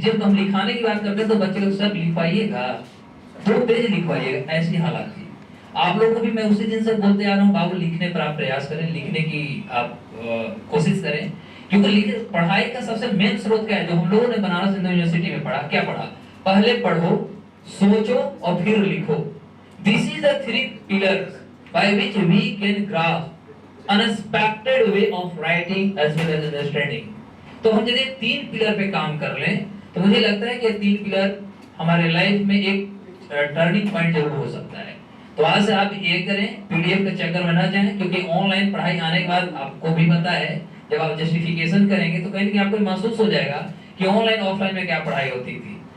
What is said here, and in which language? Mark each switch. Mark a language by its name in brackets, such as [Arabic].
[Hindi] जब हम लिखाने की बात करते तो बच्चे लोग सर लिखवाइएगा, 2 पेज लिखवाइएगा, ऐसी हालत थी। आप लोगों को भी मैं उसी दिन से बोलते आ रहा हूँ, बाबू लिखने पर आप प्रयास करें, लिखने की आप कोशिश करें, क्योंकि पढ़ाई का सबसे मेन स्रोत क्या है, जो हम लोगों ने बनारस हिंदू यूनिवर्सिटी में पढ़ा, क्या पढ़ा? पहले पढ़ो, सोचो और फिर लिखो। [English] This is the 3 pillars by which we can grasp unexpected way of writing as well as understanding. [Hindi] तो हम यदि 3 पिलर पे काम कर लें, तो मुझे लगता है कि 3 पिलर हमारे लाइफ में एक टर्निंग पॉइंट जरूर हो सकता है। तो आज से आप ये करें, पीडीएफ के चक्कर में ना जाएं, क्योंकि ऑनलाइन पढ़ाई आने के बाद आपको भी पता है, जब आप जस्टिफिकेशन करेंगे तो कहीं ना कहीं आपको महसूस हो जाएगा कि ऑनलाइन ऑफलाइन में क्या पढ़ाई होती थी।